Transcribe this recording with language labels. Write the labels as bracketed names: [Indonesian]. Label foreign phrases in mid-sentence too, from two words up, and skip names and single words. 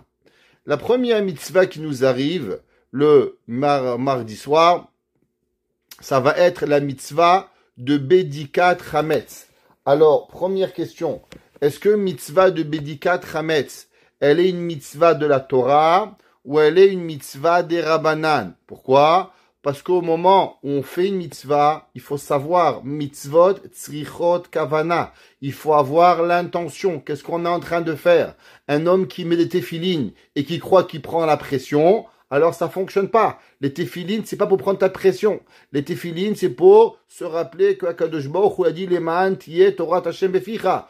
[French] La première mitzvah qui nous arrive, le mardi soir, ça va être la mitzvah de [Hebrew] בדיקת חמץ. [French] Alors, première question, est-ce que mitzvah de [Hebrew] בדיקת חמץ, [French] elle est une mitzvah de la Torah, ou elle est une mitzvah des Rabbanan? Pourquoi? Parce qu'au moment où on fait une mitzvah, il faut savoir [Hebrew] מצוות צריכות כוונה. [French] Il faut avoir l'intention. Qu'est-ce qu'on est en train de faire? Un homme qui met des téphilines et qui croit qu'il prend la pression, alors ça fonctionne pas. Les téphilines, c'est pas pour prendre ta pression. Les téphilines, c'est pour se rappeler que [Hebrew] הקדוש ברוך הוא [French] a dit [Hebrew] למען תהיה תורת השם בפיך.